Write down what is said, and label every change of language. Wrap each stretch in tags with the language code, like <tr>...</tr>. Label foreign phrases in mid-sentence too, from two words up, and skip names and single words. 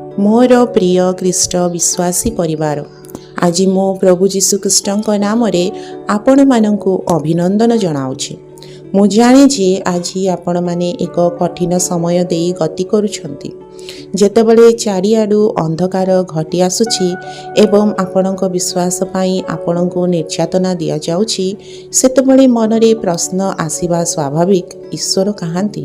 <or>ମୋର ପ୍ରିୟ ଖ୍ରୀଷ୍ଟ ବିଶ୍ୱାସୀ ପରିବାର ଆଜ ମୋ ପ୍ରଭୁ ଜୀଶୁଖ୍ରୀଷ୍ଟଙ୍କ ନାମରେ ଆପଣମାନଙ୍କୁ ଅଭିନନ୍ଦନ ଜଣାଉଛି। ମୁଁ ଜାଣେ ଯେ ଆଜି ଆପଣମାନେ ଏକ କଠିନ ସମୟ ଦେଇ ଗତି କରୁଛନ୍ତି, ଯେତେବେଳେ ଚାରିଆଡ଼ୁ ଅନ୍ଧକାର ଘଟି ଆସୁଛି ଏବଂ ଆପଣଙ୍କ ବିଶ୍ୱାସ ପାଇଁ ଆପଣଙ୍କୁ ନିର୍ଯାତନା ଦିଆଯାଉଛି, ସେତେବେଳେ ମନରେ ପ୍ରଶ୍ନ ଆସିବା ସ୍ୱାଭାବିକ, ଈଶ୍ୱର କାହାନ୍ତି?</or>